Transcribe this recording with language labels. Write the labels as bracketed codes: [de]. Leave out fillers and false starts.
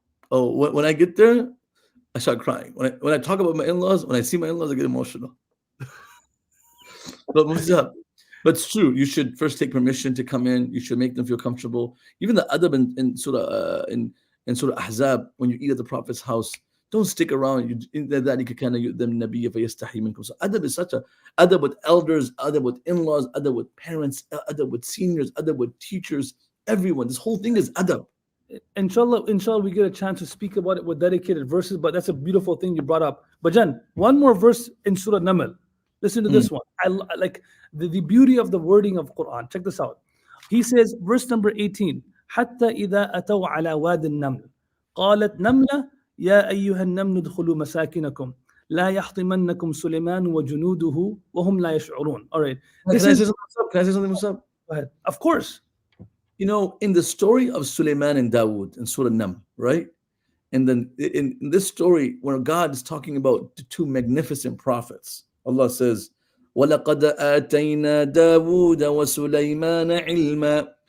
[en] Oh, when I get there, I start crying. When I talk about my in-laws, when I see my in-laws, I get emotional. But Mufti Sahab, but it's true. You should first take permission to come in. You should make them feel comfortable. Even the adab in Surah in Surah Ahzab, when you eat at the Prophet's house, don't stick around. You in that [ar] ذَلِكَ كَانَ يُؤْذَى النَّبِيَّ فَيَسْتَحِي مِنكُم. [en] So adab is such a adab with elders, adab with in-laws, adab with parents, adab with seniors, adab with teachers, everyone. This whole thing is adab. Inshallah, we get a chance to speak about it with dedicated verses. But that's a beautiful thing you brought up. But Jan, one more verse in Surah Naml. Listen to Mm. this one. I like the beauty of the wording of Quran. Check this out. He says, verse number 18. [ar] حتى إذا أتوا على واد النمل قالت نملة يا أيها النمل ادخلوا مساكنكم لا يحطمنكم سليمان وجنوده وهم لا يشعرون. [en] All right. Can This I is say something? What's up? Can I say something? What's up? Go ahead. Of course. In the story of Suleiman and Dawood in Surah Nam, right? And then in this story, where God is talking about the two magnificent prophets, Allah says, [ar] وَلَقَدْ آتَيْنَا دَاوُودَ وَسُلَيْمَانَ عِلْمًا.